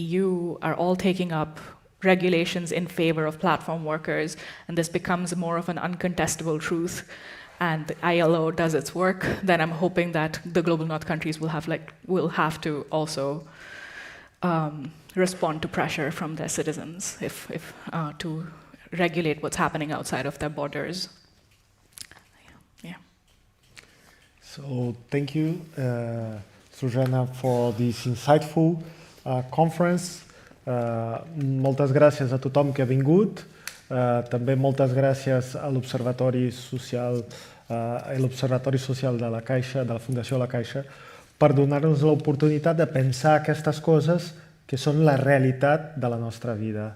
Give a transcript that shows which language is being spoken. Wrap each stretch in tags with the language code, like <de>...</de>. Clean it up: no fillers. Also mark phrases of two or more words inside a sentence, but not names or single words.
<en>EU, are all taking up regulations in favor of platform workers, and this becomes more of an uncontestable truth, and the ILO does its work, then I'm hoping that the global north countries will have to also respond to pressure from their citizens to regulate what's happening outside of their borders. Yeah. So thank you, Srujana, for this insightful conference.</en> <ca>Moltes gràcies a tothom que ha vingut. També moltes gràcies a l'Observatori Social, de la Caixa, de la Fundació La Caixa, per donar-nos l'oportunitat de pensar aquestes coses que són la realitat de la nostra vida.</ca>